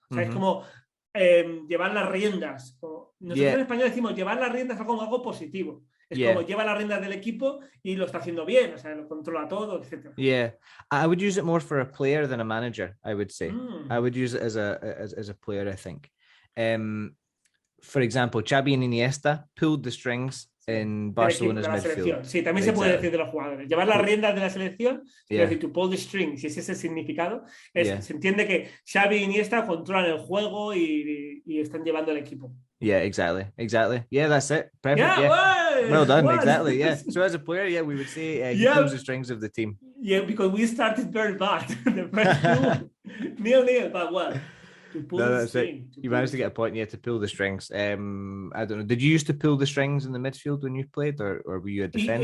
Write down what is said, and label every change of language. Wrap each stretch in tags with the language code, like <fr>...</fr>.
<es>O sea, es como llevar las riendas. Nosotros en español decimos llevar las riendas como algo positivo. Es como lleva las riendas del equipo y lo está haciendo bien, o sea, lo controla todo, etc.</es> <en>Yeah, I would use it more for a player than a manager, I would say. I would use it as a player, I think. For example, Xavi and Iniesta pulled the strings in Barcelona's midfield.</en> <es>Sí, también se puede decir de los jugadores. Llevar las riendas de la selección, es decir,</es> <en>to pull the strings,</en> <es>si ese es el significado, se entiende que Xavi y Iniesta controlan el juego y están llevando el equipo.</es> <en>Yeah, exactly. Yeah, that's it. Perfect. Well done. Exactly. Yeah. So as a player, we would say he pulls the strings of the team. Yeah, because we started very bad. The first 2, 0-0, but well. That's it. You managed to get a point, to pull the strings. I don't know. Did you used to pull the strings in the midfield when you played, or were you a defender?</en>